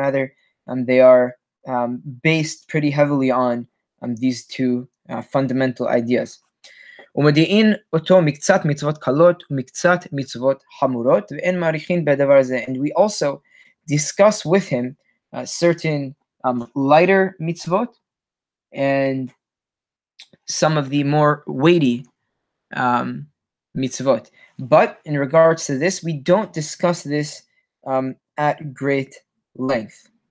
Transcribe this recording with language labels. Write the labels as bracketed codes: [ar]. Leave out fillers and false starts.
[en] Rather, they are based pretty heavily on these two fundamental ideas. [he] ומודיעין אותו מקצת מצוות קלות ומקצת מצוות חמורות ואין מעריכין בדבר הזה. [en] And we also discuss with him certain lighter mitzvot and some of the more weighty mitzvot. But in regards to this, we don't discuss this at great length.